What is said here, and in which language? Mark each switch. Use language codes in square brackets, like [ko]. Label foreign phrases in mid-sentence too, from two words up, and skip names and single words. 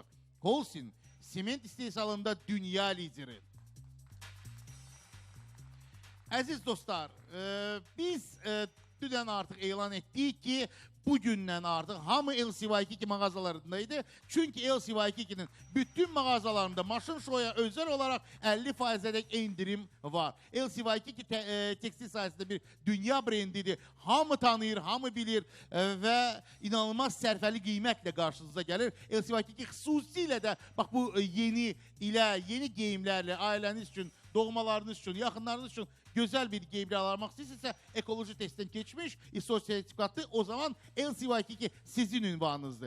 [az] Holcim, sement istehsalında dünya lideri. Əziz dostlar, biz dünən artıq elan etdik ki, bugündən artıq hamı LCY22 mağazalarındaydı. Çünki LCY22'nin bütün mağazalarında [tr] maşın şoya özel olarak 50%'dek indirim var. LCY22 tekstil sayesinde bir dünya brandidir. [az] Hamı tanıyır, hamı bilir ve inanılmaz sərfəli qiymətlə qarşınıza gəlir. LCY22 xüsusilə də bax bu yeni geyimlərlə ailəniz üçün, doğmalarınız üçün, yaxınlarınız üçün gözəl bir geyimlər almaq istəyirsinizsə, ekoloji testdən keçmiş, ISO sertifikatlı, o zaman LCY22 sizin ünvanınızdır.